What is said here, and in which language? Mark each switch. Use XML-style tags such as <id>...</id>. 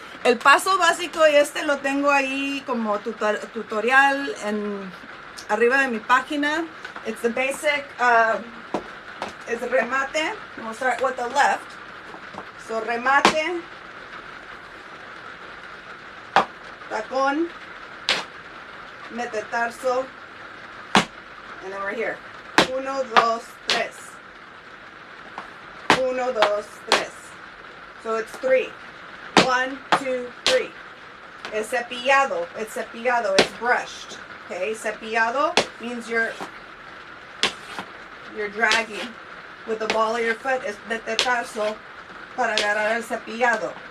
<es>El paso básico, y lo tengo ahí como tutorial arriba de mi página.</es> <en>It's the basic, it's remate. We'll start with the left. So remate, tacón, metatarso, and then we're here. 1, 2, 3. 1, 2, 3. So it's 3. 1, 2, 3.</en> <es>Es cepillado.</es> <en>It's brushed. Okay, cepillado means you're dragging with the ball of your foot.</en> <es>Es metatarso para agarrar el cepillado.</es>